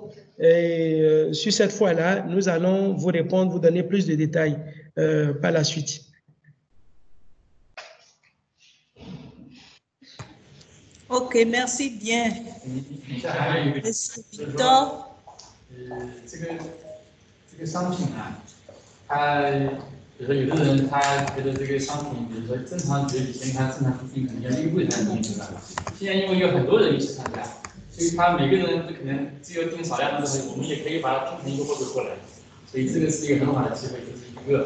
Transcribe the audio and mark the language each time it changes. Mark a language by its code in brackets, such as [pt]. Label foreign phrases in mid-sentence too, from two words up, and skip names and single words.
[fr] Et sur cette fois-là, nous allons vous répondre, vous donner plus de détails par la suite. OK, merci bien. Monsieur Victor. [zh] 这个商品啊，它比如说有的人他觉得这个商品，比如说正常觉得以前他正常订可能要1个月才能订，对吧？现在因为有很多人一起参加，所以他每个人可能只有订少量的东西，我们也可以把它拼成一个货币过来，所以这个是一个很好的机会，这是一个。